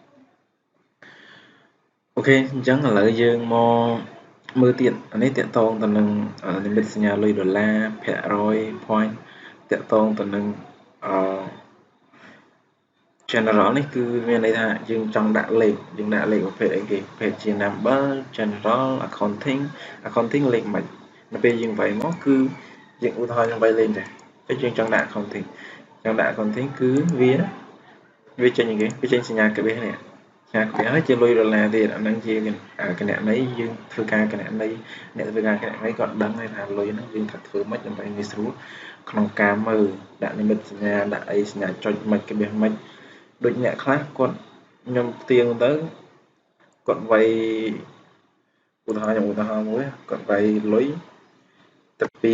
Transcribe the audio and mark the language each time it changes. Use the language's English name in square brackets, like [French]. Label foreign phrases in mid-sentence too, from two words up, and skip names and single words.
[Khmer] អូខេអញ្ចឹងឥឡូវយើងមកមើលទៀតអានេះតកតងទៅនឹងនិមិត្តសញ្ញាលុយដុល្លារភាគរយ point តកតងទៅនឹងgeneral នេះគឺមាន ន័យថាយើងចង់ដាក់លេខប្រភេទអីគេប្រភេទជា [English] number general accounting [Khmer] លេខមិននៅពេលយើងវាយមកគឺយើងឧទាហរណ៍យើងវាយ លេខដែរពេលយើងចង់ដាក់ accounting គឺវាចេញអីគេវាចេញសញ្ញាក្បេសនេះសញ្ញាក្បេសហើយជាលុយដុល្លារទៀតអាហ្នឹងជាគណនីយើងធ្វើការគណនីអ្នកធ្វើការគណនីគាត់ដឹងហើយថាលុយហ្នឹងយើងត្រូវធ្វើម៉េចដើម្បីងាយស្រួលក្នុងការមើលដាក់និមិត្តសញ្ញាដាក់អីសញ្ញាចុចមិនក្បេសមិនដូចអ្នកខ្លះគាត់ខ្ញុំផ្ទៀងទៅគាត់វាយឧទាហរណ៍មួយគាត់វាយលុយទៅ